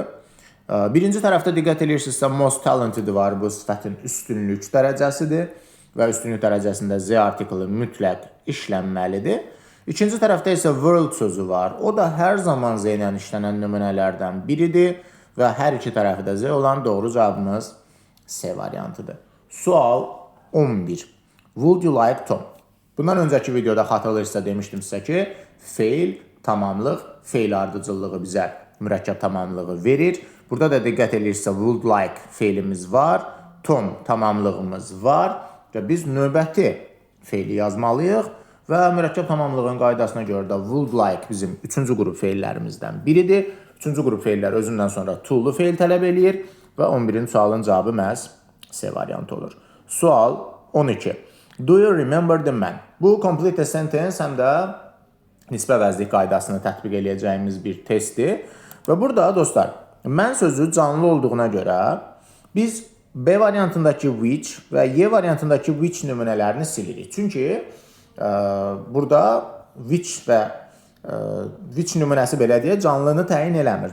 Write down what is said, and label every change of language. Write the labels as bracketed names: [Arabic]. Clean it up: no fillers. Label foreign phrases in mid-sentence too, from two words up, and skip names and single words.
[Azerbaijani] Birinci tərəfdə diqqət edirsinizsə, [English] most talented [Azerbaijani] var, bu sifətin üstünlük dərəcəsidir və üstünlük dərəcəsində Z artiklı mütləq işlənməlidir. İkinci tərəfdə isə world sözü var. O da hər zaman Z ilə işlənən nümunələrdən biridir və hər iki tərəfdə Z olan doğru cavabımız C variantıdır. Sual 11. [English] Would you like Tom? [Azerbaijani] Bundan öncəki videoda xatırlayırsa demişdim sizə ki, feil, tamamlıq, feil ardıcıllığı bizə mürəkkəb tamamlığı verir. Burada da diqqət edirsə [English] would like [Azerbaijani] feilimiz var, Tom tamamlığımız var və biz növbəti feili yazmalıyıq və mürəkkəb tamamlığın qaydasına görə də [English] would like [Azerbaijani] bizim 3-cü qrup feillərimizdən biridir. 3-cü qrup feillər özündən sonra to-lu feil tələb eləyir və 11-ci sualın cavabı məhz C variantı olur. Sual 12. [English] Do you remember the man? [Azerbaijani] Bu [English] complete sentence [Azerbaijani] həm də nisbə vəzlik qaydasını tətbiq eləyəcəyimiz bir testdir. Və burada dostlar, mən sözü canlı olduğuna görə biz B variantındakı which və Y variantındakı which nümunələrini silirik. Çünki burada which və which nümunəsi belə deyə canlını təyin eləmir.